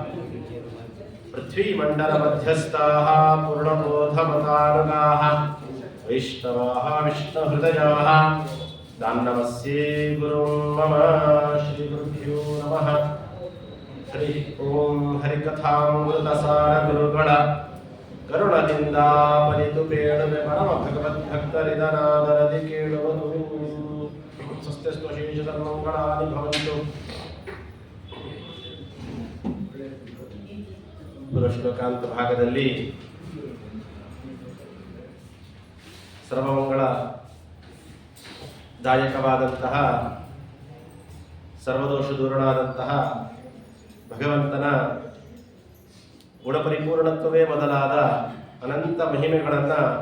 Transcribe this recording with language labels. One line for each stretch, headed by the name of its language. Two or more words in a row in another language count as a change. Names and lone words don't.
Sanskrit: पृथ्वीमण्डलमध्यस्थाः पूर्णबोधमतानुगाः वैष्णवाः विष्णुहृदयाः दान्नमस्ये गुरुं मम। श्रीगुरुभ्यो नमः। हरि ओं।
Kannada: ಹರಿಕಥಾಮೃತಸಾರ ಗುರುಗಣ ಕರುಣದಿಂದ ಪರಿತು ಪೇಳುವೆ ಪರಮ ಭಗವದ್ಭಕ್ತರಿದನಾದರದಿ ಕೇಳುವುದು.
Sanskrit: ಸ್ವಸ್ತಿಸ್ತು ಶೇಷಧರ್ಮಂಗಳಾನಿ ಭವಂತು.
Kannada: ಶ್ಲೋಕಾಂತ ಭಾಗದಲ್ಲಿ ಸರ್ವಮಂಗಳ ದಾಯಕವಾದಂತಹ ಸರ್ವದೋಷ ದೂರನಾದಂತಹ ಭಗವಂತನ ಗುಣಪರಿಪೂರ್ಣತ್ವವೇ ಮೊದಲಾದ ಅನಂತ ಮಹಿಮೆಗಳನ್ನು